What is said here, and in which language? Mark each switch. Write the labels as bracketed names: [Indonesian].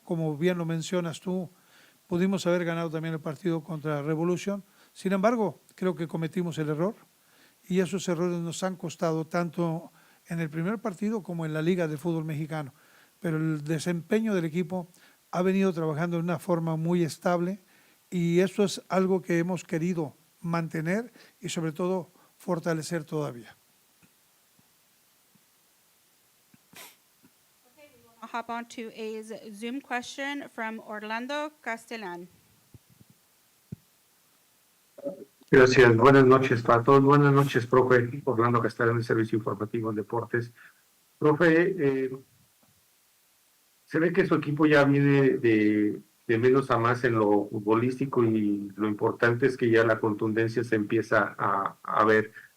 [Spanish] Como bien lo mencionas tú, pudimos haber ganado también el partido contra Revolution, sin embargo creo que cometimos el error y esos errores nos han costado tanto en el primer partido como en la Liga de Fútbol Mexicano, pero el desempeño del equipo ha venido trabajando de una forma muy estable Y eso es algo que hemos querido mantener y sobre todo fortalecer todavía. [English] I'll hop on to a Zoom question from Orlando Castellan. [Spanish] Gracias. Buenas noches para todos. Buenas noches, profe. Orlando Castellán, del Servicio Informativo en Deportes. Profe, se ve que su equipo ya viene de menos a más en lo futbolístico y lo importante es que ya la contundencia se empieza a ver.